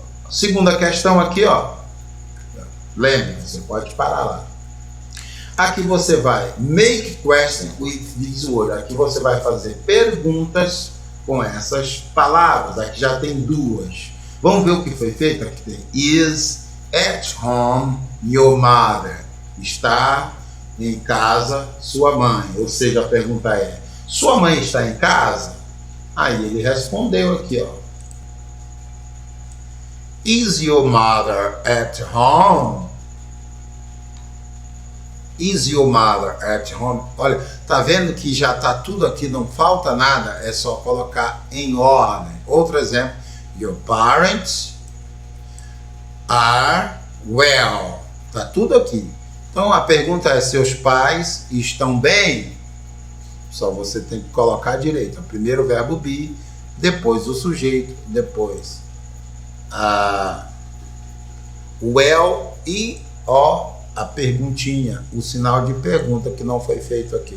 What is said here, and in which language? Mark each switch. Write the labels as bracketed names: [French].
[Portuguese] Segunda questão aqui, ó. Lembre, você pode parar lá. Aqui você vai [English] make question with these words. [Portuguese] Aqui você vai fazer perguntas com essas palavras. Aqui já tem duas. Vamos ver o que foi feito? Aqui tem [English] is at home your mother. [Portuguese] Está em casa sua mãe. Ou seja, a pergunta é, sua mãe está em casa? Aí ele respondeu aqui, ó. [English] Is your mother at home? Is your mother at home? [Portuguese] Olha, tá vendo que já tá tudo aqui, não falta nada, é só colocar em ordem. Outro exemplo, [English] your parents are well. [Portuguese] Tá tudo aqui. Então a pergunta é, seus pais estão bem? Só você tem que colocar direito. Primeiro o verbo be, depois o sujeito, depois well e a perguntinha, o sinal de pergunta que não foi feito aqui.